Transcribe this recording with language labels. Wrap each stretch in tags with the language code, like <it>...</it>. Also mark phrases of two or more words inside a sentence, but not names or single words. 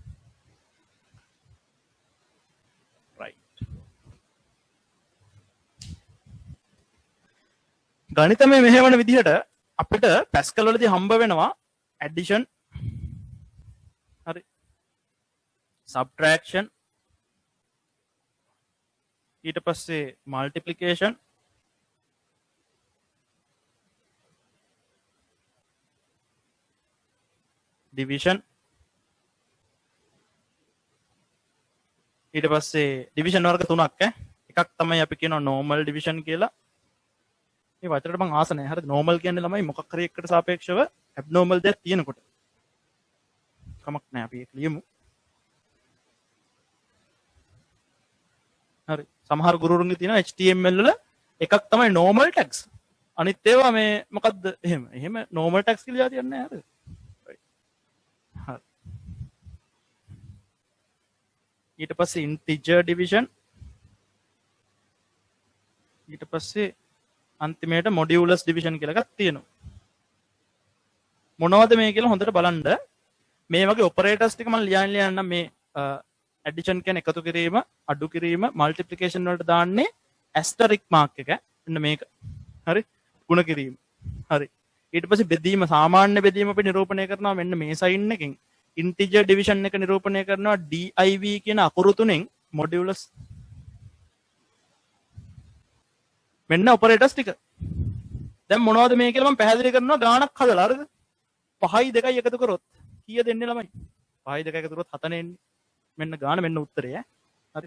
<si>ගණිතමය මෙහෙවන විදිහට අපිට පැස්කල් වලදී හම්බ වෙනවා addition, හරි, subtraction,</si> <en>ඊට පස්සේ multiplication, division,</en> <si>ඊට පස්සේ division වර්ග තුනක් එකක් තමයි අපි කියනවා</si> <en>normal division</en> <si>කියලා. මේ වචනට මම ආස නැහැ. හරිද? normal කියන්නේ ළමයි මොකක් හරි එකකට සාපේක්ෂව abnormal දෙයක් තියෙනකොට. කමක් නැහැ අපි ඒක ලියමු. හරි. සමහර ගුරුවරුන්ගේ තියෙන HTML වල එකක් තමයි</si> <en>normal tags.</en> <si>අනිත් ඒවා මේ මොකද්ද එහෙම. එහෙම</si> <en>normal tags</en> <si>කියලා තියන්නේ නැහැ. හරිද? හරි. ඊට පස්සේ</si> <en>integer division,</en> <si>ඊට පස්සේ අන්තිමේට</si> <en>modulus division</en> <si>කියලා එකක් තියෙනවා. මොනවද මේ කියලා හොඳට බලන්න. මේ වගේ operators ටික මම ලියන්න මේ addition කියන්නේ එකතු කිරීම, අඩු කිරීම, multiplication වලට දාන්නේ</si> <en>asterisk mark</en> <si>එක. මෙන්න මේක. හරි? ගුණ කිරීම. හරි. ඊට පස්සේ බෙදීම, සාමාන්‍ය බෙදීම අපි නිරූපණය කරනවා මෙන්න මේ sign එකෙන්.</si> <en>integer division</en> <si>එක නිරූපණය කරනවා div කියන අකුරු තුනෙන් modulus. මෙන්න ඔපරේටර්ස් ටික. දැන් මොනවද මේ කියලා මම පැහැදිලි කරනවා ගාණක් හදලා. හරිද? 5යි 2යි එකතු කරොත් කීයද එන්නේ ළමයි? 5යි 2යි එකතු කරොත් 7නේ එන්නේ. මෙන්න ගාණ, මෙන්න උත්තරය. හරි.</si>